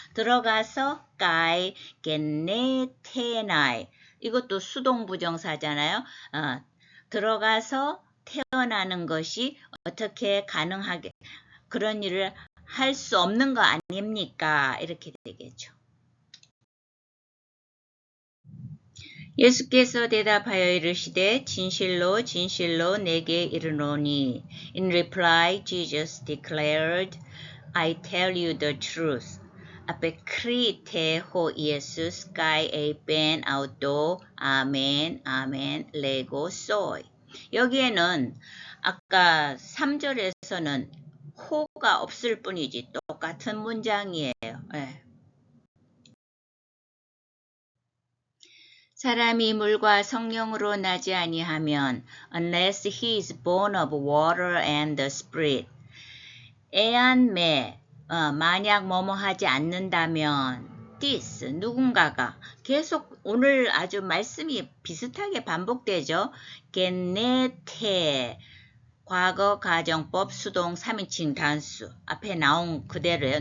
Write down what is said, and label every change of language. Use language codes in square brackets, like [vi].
[ko] 들어가서 가이 겐네테나이 이것도 수동부정사잖아요. 들어가서 태어나는 것이 어떻게 가능하게 그런 일을 할 수 없는 거 아닙니까? 이렇게 되겠죠. 예수께서 대답하여 이르시되 진실로 진실로 내게 이르노니 [en] In reply Jesus declared I tell you the truth. [el] Απεκρίτε ο Ιησούς καί είπεν αὐτῷ 아멘 아멘 레고 소이. [ko] 여기에는 아까 3절에서는 호가 없을 뿐이지 똑같은 문장이에요. 네. 사람이 물과 성령으로 나지 아니하면 [en] unless he is born of water and the spirit. [ko] 애안매 만약 뭐뭐 하지 않는다면 this 누군가가 계속 오늘 아주 말씀이 비슷하게 반복되죠. 겐네테 과거 가정법 수동 3인칭 단수 앞에 나온 그대로요.